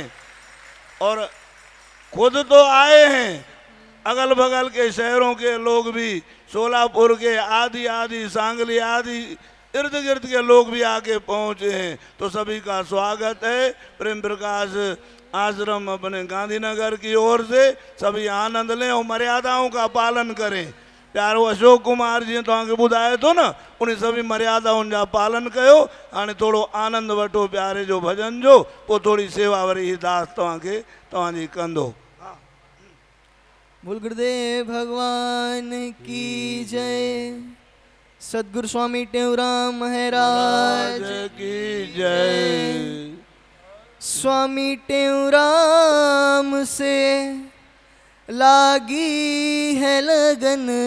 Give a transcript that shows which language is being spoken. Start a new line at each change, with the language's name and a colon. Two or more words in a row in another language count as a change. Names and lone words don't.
Hindi: और खुद तो आए हैं, अगल बगल के शहरों के लोग भी, सोलापुर के आदि सांगली आदि इर्द गिर्द के लोग भी आके पहुँचे हैं। तो सभी का स्वागत है। प्रेम प्रकाश आश्रम अपने गांधीनगर की ओर से सभी आनंद लें और मर्यादाओं का पालन करें।
Sindhi: प्यारो अशोक कुमार जी तो आगे बुधाए तो ना, उन्हें सभी मर्यादाओं जा पालन कयो, हाणे थोड़ो आनंद वठो। प्यारे जो भजन जो वो थोड़ी सेवा वरी दास तव्हांखे तव्हांजी कंदो।
Hindi: बोल गुरुदेव भगवान की जय, सतगुरु स्वामी टेऊराम महाराज की जय। स्वामी टेऊराम से लागी है लगन,